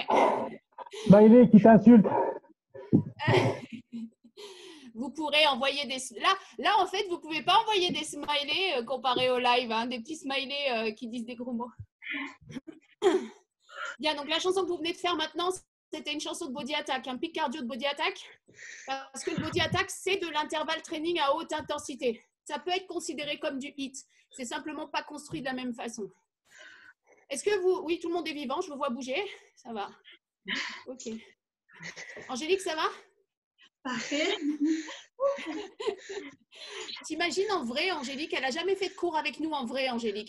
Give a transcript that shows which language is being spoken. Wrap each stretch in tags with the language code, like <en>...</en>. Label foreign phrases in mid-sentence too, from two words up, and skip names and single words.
<fr>Smiley qui t'insulte. Vous pourrez envoyer des... Là, en fait, vous ne pouvez pas envoyer des smileys comparé au live, hein, des petits smileys qui disent des gros mots. Bien, donc la chanson que vous venez de faire maintenant, c'était une chanson de body attack, un pic cardio de body attack. Parce que le body attack, c'est de l'intervalle training à haute intensité. Ça peut être considéré comme du HIIT. C'est simplement pas construit de la même façon. Est-ce que vous... Oui, tout le monde est vivant, je vous vois bouger. Ça va. Ok. Angélique, ça va? Parfait. T'imagines en vrai, Angélique, elle n'a jamais fait de cours avec nous en vrai, Angélique.</fr>